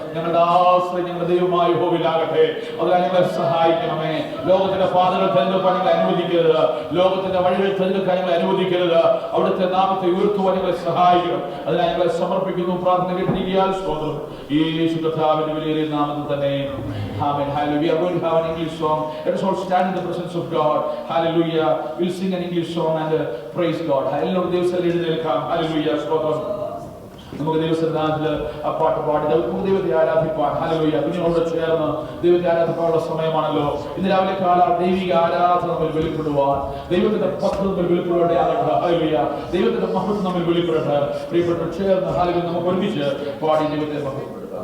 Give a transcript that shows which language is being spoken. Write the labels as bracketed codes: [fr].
[ml] ഞങ്ങളുടെ ആശ്രയം ഞങ്ങളുടെ ദൈവമായ യഹോവയിലാകട്ടെ. അതിനാൽ ഞങ്ങളെ സഹായിക്കണമേ. ലോകത്തിന്റെ പാതകൾ തിരഞ്ഞെടുക്കാൻ ഞങ്ങളെ അനുവദിക്കരുത്. ലോകത്തിന്റെ വഴികൾ തിരഞ്ഞെടുക്കാൻ ഞങ്ങളെ അനുവദിക്കരുത്. അവിടുത്തെ നാമത്തെ ഉയർത്തുവാൻ ഞങ്ങളെ സഹായിക്കണം. അതിനാൽ ഞങ്ങളെ സമർപ്പിക്കുന്നു. പ്രാർത്ഥന കേട്ടിരിക്കാൻ സ്തോത്രം. യേശു കർത്താവിന്റെ വലിയ നാമത്തിൽ തന്നെ. [en] Amen. Hallelujah. We are going to have an English song. Let us all stand in the presence of God. Hallelujah. We'll sing an English song and praise God. [ml] എല്ലാവരും ദൈവത്തിൽ എഴുന്നേൽക്കാം. Hallelujah. സ്തോത്രം. നമുക്ക് ദൈവസന്നിധാനത്തിൽ ആ പാട്ട് പാടി നമുക്ക് ദൈവത്തെ ആരാധിപ്പാൻ. ഹല്ലേലൂയ. കുഞ്ഞുങ്ങളോട് ചേർന്ന് ദൈവത്തെ ആരാധിക്കാനുള്ള സമയമാണല്ലോ. ഇന്ന് രാവിലെ കാലം ദൈവിക ആരാധന നമ്മൾ വെളിപ്പെടുവാൻ, ദൈവത്തിന്റെ പദ്ധതി നമ്മൾ വെളിപ്പെടുവാനാകട്ടെ. ഹല്ലേലൂയ. ദൈവത്തിന്റെ മഹത്വം നമ്മൾ വെളിപ്പെടട്ടെ. പ്രിയപ്പെട്ട ചേർന്ന് ഹല്ലേലൂയ നമുക്ക് ഒരുമിച്ച് പാടി ദൈവത്തെ മഹത്വപ്പെടുത്താം.